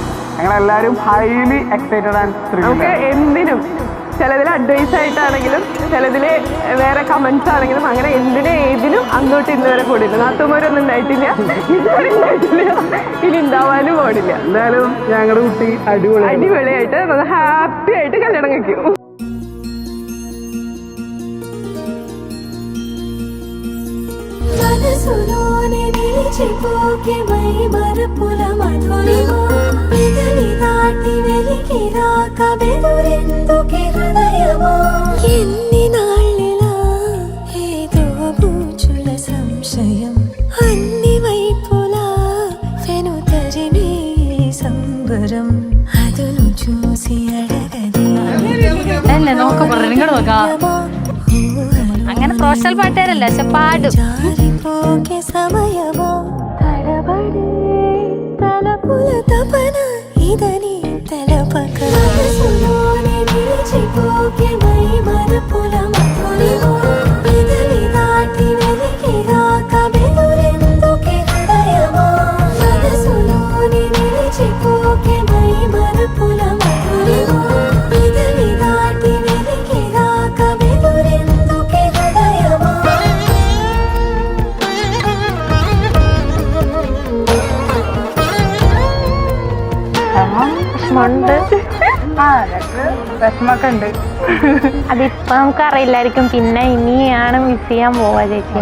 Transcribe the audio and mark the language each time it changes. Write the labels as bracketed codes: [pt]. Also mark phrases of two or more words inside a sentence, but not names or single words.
[ml] ഞങ്ങളെല്ലാവരും [en] highly excited and [ml] നമുക്ക് എന്തിനും, ചിലതിൽ അഡ്വൈസ് ആയിട്ടാണെങ്കിലും ചിലതിൽ വേറെ കമന്റ്സ് ആണെങ്കിലും അങ്ങനെ എന്തിനും ഏതിനും അങ്ങോട്ട് ഇന്ന് വരെ കൂടില്ല. നാത്തുമാരൊന്നും ഉണ്ടായിട്ടില്ല, ഇതുവരെ ഉണ്ടായിട്ടില്ല, ഇനി ഉണ്ടാവാനും പാടില്ല. എന്തായാലും ഞങ്ങളുടെ കുട്ടി അടിപൊളിയായിട്ട് ഹാപ്പി ആയിട്ട് കല്യാണം കഴിക്കും. [te] మనసులోనే నిలిచిపోకే మై మరపుల మధురిమా పెదవి దాటి వెలికి రాక బెదురెందుకే హృదయమా ఎన్ని నాళ్ళిలా ఏదో బూచుల సంశయం అన్ని వైపులా వెనుతరినే సంబరం అదును చూసి అడగదే [ml] നോക്ക അങ്ങനെ പ്രൊഫഷണൽ പാട്ടുകാരല്ല, പക്ഷെ പാടും. [te] సమయమో తడబడే తలపుల తపన ఇదని తెలపక మనసులోనే నిలిచిపోకే మై మరపుల మధురిమా పెదవి దాటి వెలికి రాక బెదురెందుకే హృదయమా మనసులోనే నిలిచిపోకే మై మరపుల మధురిమా పెదవి దాటి వెలికి రాక బెదురెందుకే హృదయమా [ml] വിഷമൊക്കെ ഉണ്ട്. അതിപ്പോ നമുക്ക് അറിയില്ലായിരിക്കും, പിന്നെ ഇനിയാണ് മിസ് ചെയ്യാൻ പോവാ ചേച്ചി.